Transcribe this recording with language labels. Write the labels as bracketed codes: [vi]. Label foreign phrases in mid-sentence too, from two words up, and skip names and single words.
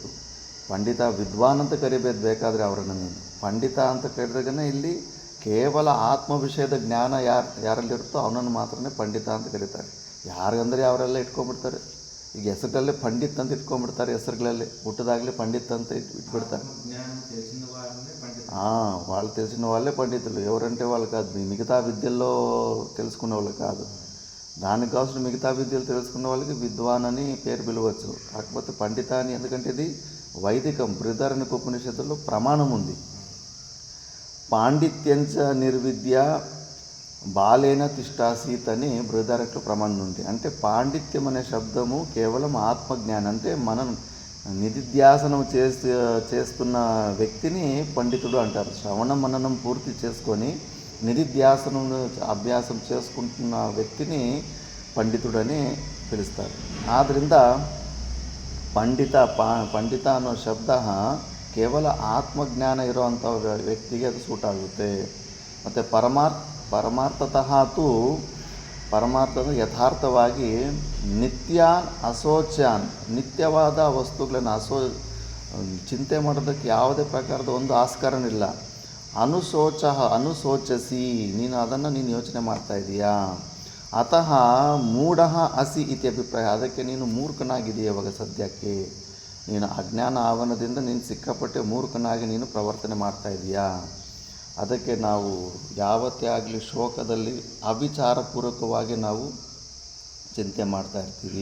[kn] ಪಂಡಿತ ವಿದ್ವಾನ್ ಅಂತ ಕರಿಬೇಕು ಬೇಕಾದರೆ ಅವರನ್ನು. ನೀನು ಪಂಡಿತ ಅಂತ ಕರೆದಾಗನೇ ಇಲ್ಲಿ ಕೇವಲ ಆತ್ಮ ವಿಷಯದ ಜ್ಞಾನ ಯಾರಲ್ಲಿರುತ್ತೋ ಅವನನ್ನು ಮಾತ್ರನೇ ಪಂಡಿತ ಅಂತ ಕರೀತಾರೆ. ಯಾರಿಗಂದರೆ ಅವರೆಲ್ಲ ಇಟ್ಕೊಂಡ್ಬಿಡ್ತಾರೆ. ಈಗ ಹೆಸರುಗಳಲ್ಲೇ ಪಂಡಿತ್ ಅಂತ ಇಟ್ಕೊಂಡ್ಬಿಡ್ತಾರೆ, ಹೆಸರುಗಳಲ್ಲಿ ಹುಟ್ಟದಾಗಲೇ ಪಂಡಿತ್ ಅಂತ ಇಟ್ಬಿಡ್ತಾರೆ. [te] వాళ్ళు తెలిసిన వాళ్ళే పండితులు, ఎవరంటే వాళ్ళు కాదు. మిగతా విద్యల్లో తెలుసుకున్న వాళ్ళు కాదు. దానికోసం మిగతా విద్యలు తెలుసుకున్న వాళ్ళకి విద్వాన్ అని పేరు పిలవచ్చు. కాకపోతే పండిత అని, ఎందుకంటే ఇది వైదికం. బృహదారణ్యక ఉపనిషత్తులో ప్రమాణం ఉంది. [sa] పాండిత్యంచ నిర్విద్య బాలేన తిష్టాసీత్ [te] అని బృహదారణ్యక ప్రమాణం ఉంది. అంటే పాండిత్యం అనే శబ్దము కేవలం ఆత్మజ్ఞానం, అంటే మనం నిధిధ్యాసనం చేస్తున్న వ్యక్తిని పండితుడు అంటారు. శ్రవణ మననం పూర్తి చేసుకొని నిధిధ్యాసనం అభ్యాసం చేసుకుంటున్న వ్యక్తిని పండితుడని పిలుస్తారు. [kn] ಆದ್ದರಿಂದ ಪಂಡಿತ ಅನ್ನೋ ಶಬ್ದ ಕೇವಲ ಆತ್ಮಜ್ಞಾನ ಇರೋವಂಥ ವ್ಯಕ್ತಿಗೆ ಅದು ಸೂಟ್ ಆಗುತ್ತೆ. ಮತ್ತು ಪರಮಾರ್ಥತಃ ಪರಮಾರ್ಥದ ಯಥಾರ್ಥವಾಗಿ [sa] ನಿತ್ಯಾನ್ ಅಶೋಚ್ಯಾನ್, [kn] ನಿತ್ಯವಾದ ವಸ್ತುಗಳನ್ನು ಚಿಂತೆ ಮಾಡೋದಕ್ಕೆ ಯಾವುದೇ ಪ್ರಕಾರದ ಒಂದು ಆಸ್ಕಾರನಿಲ್ಲ. ಅನುಶೋಚಸಿ, ನೀನು ಅದನ್ನು ನೀನು ಯೋಚನೆ ಮಾಡ್ತಾಯಿದ್ದೀಯಾ. [sa] ಅತಃ ಮೂಢ ಅಸಿ ಇತಿ ಅಭಿಪ್ರಾಯ, [kn] ಅದಕ್ಕೆ ನೀನು ಮೂರ್ಖನಾಗಿದೆಯಾ. ಇವಾಗ ಸದ್ಯಕ್ಕೆ ನೀನು ಅಜ್ಞಾನ ಆವರಣದಿಂದ ನೀನು ಸಿಕ್ಕಾಪಟ್ಟೆ ಮೂರ್ಖನಾಗಿ ನೀನು ಪ್ರವರ್ತನೆ ಮಾಡ್ತಾಯಿದ್ದೀಯಾ. ಅದಕ್ಕೆ ನಾವು ಯಾವತ್ತೇ ಆಗಲಿ ಶೋಕದಲ್ಲಿ ಅವಿಚಾರಪೂರ್ವಕವಾಗಿ ನಾವು ಚಿಂತೆ ಮಾಡ್ತಾಯಿರ್ತೀವಿ.